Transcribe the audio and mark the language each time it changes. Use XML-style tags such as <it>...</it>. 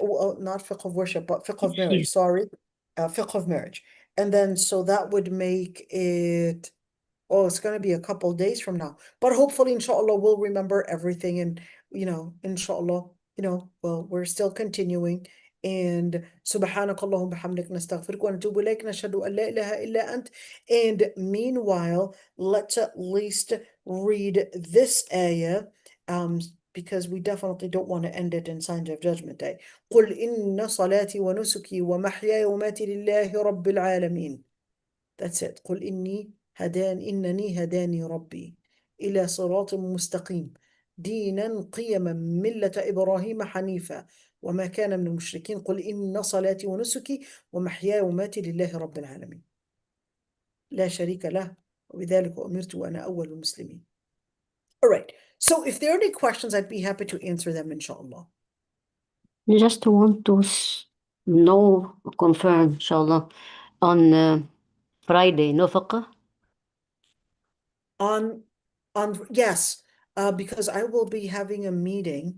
<en>Well, not fiqh of worship, but fiqh of marriage. Yes. Sorry, fiqh of marriage. And then so that would make it, oh, it's going to be a couple days from now. But hopefully, inshallah, we'll remember everything. And, inshallah, well, we're still continuing.</en> <ar>And سبحانك اللهم بحمدك نستغفرك ونتوب إليك نشهد أن لا إله إلا أنت.</ar> <en>And meanwhile, let's at least read this ayah, because we definitely don't want to end it in signs of judgment day.</en> <ar>قل إن صلاتي ونسكي ومحياي ومماتي لله رب العالمين.</ar> <en>That's it.</en> <ar>قل إنني هداني ربي إلى صراط مستقيم دينا قيما ملة إبراهيم حنيفا وما كان من المشركين قل إن صلاتي ونسكي ومحياي ومماتي لله رب العالمين لا شريك له وبذلك أمرت وأنا أول المسلمين.</ar> <en>All right. So if there are any questions, I'd be happy to answer them, inshallah. Just want to know, confirm, inshallah, on Friday, no fiqh? On yes, because I will be having a meeting</en>